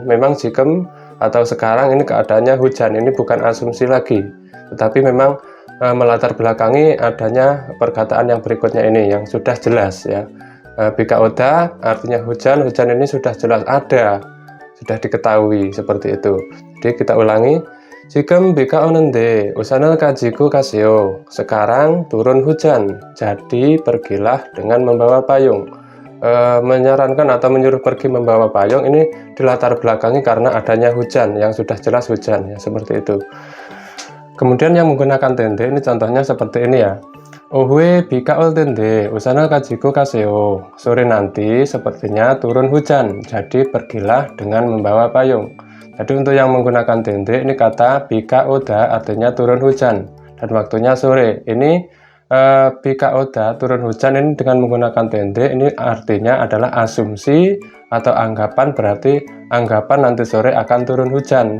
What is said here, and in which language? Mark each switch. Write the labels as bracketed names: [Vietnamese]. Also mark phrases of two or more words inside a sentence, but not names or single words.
[Indonesian] Memang jikem atau sekarang ini keadaannya hujan, ini bukan asumsi lagi, tetapi memang melatar belakangi adanya perkataan yang berikutnya ini yang sudah jelas ya. [Korean] 비가 오다 [Indonesian] artinya hujan, hujan ini sudah jelas ada, sudah diketahui seperti itu. Jadi kita ulangi. [Korean] 지금 비가 오는데 우산을 가지고 가세요. [Indonesian] Sekarang turun hujan, jadi pergilah dengan membawa payung. Menyarankan atau menyuruh pergi membawa payung ini dilatar belakangi karena adanya hujan yang sudah jelas hujan ya, seperti itu. Kemudian yang menggunakan tende ini contohnya seperti ini ya. [Korean] 오후에 비가 올 텐데 우산을 가지고 가세요. [Indonesian] Sore nanti sepertinya turun hujan, jadi pergilah dengan membawa payung. Jadi untuk yang menggunakan tende ini kata [Korean] 비가 오다 [Indonesian] artinya turun hujan dan waktunya sore. Ini [Korean] 비가 오다 [Indonesian] turun hujan ini dengan menggunakan tende ini artinya adalah asumsi atau anggapan, berarti anggapan nanti sore akan turun hujan.